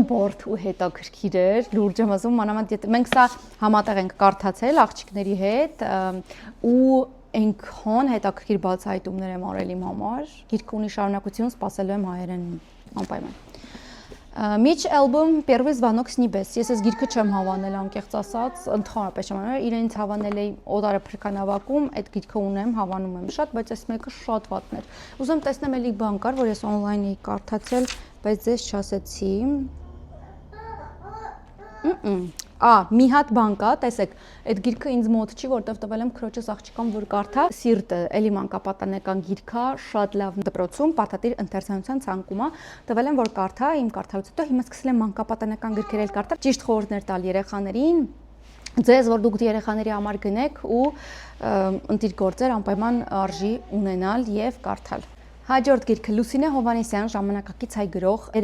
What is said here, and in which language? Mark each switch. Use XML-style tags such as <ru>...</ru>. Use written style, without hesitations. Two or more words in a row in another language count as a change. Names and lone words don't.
<hy>բարդ ու հետաքրքիր էր, լուրջ եմ ասում, մանավանդ մենք սա համատեղ ենք կարդացել աղջիկների հետ ու այնքան հետաքրքիր բացահայտումներ եմ արել իմ համար, գիրքը ունի շարունակություն, սպասելու եմ հայերեն անպայման։ Միչ Էլբոմ Первый звонок с небес։ Ես այս գիրքը չեմ հավանել, անկեղծ ասած, ընդհանրապես չեմ հավանել, իրենց հավանել էի օդարը փրկանավակում, այդ գիրքը ունեմ, հավանում եմ շատ, բայց այս մեկը շատ վատն էր։ Ուզում տեսնեմ էլի բան կար, որ ես on-line էի կարդացել, բայց ձեզ չասեցի։ Մի հատ բան կա, տեսեք, այդ գիրքը ինձ մոտ չի, որտեվ տվել եմ քրոջս աղջկան, որ կարդա, Սիրտը, էլի մանկապատանեկան գիրքա, շատ լավ դպրոցում, Պարտադիր ընթերցանության ցանկում է, տվել եմ որ կարդա, իմ կարդալուց հետո հիմա սկսել եմ մանկապատանեկան գրքեր էլ կարդալ, ճիշտ խորհուրդներ տալ երեխաներին, ձեզ որ դուք երեխաների համար գնեք ու ընտիր գործեր անպայման արժի ունենալ եւ կարդալ։ Հաջորդ գիրքը Լուսինե Հովանեսյան, ժամանակակից հայ գրող,</hy>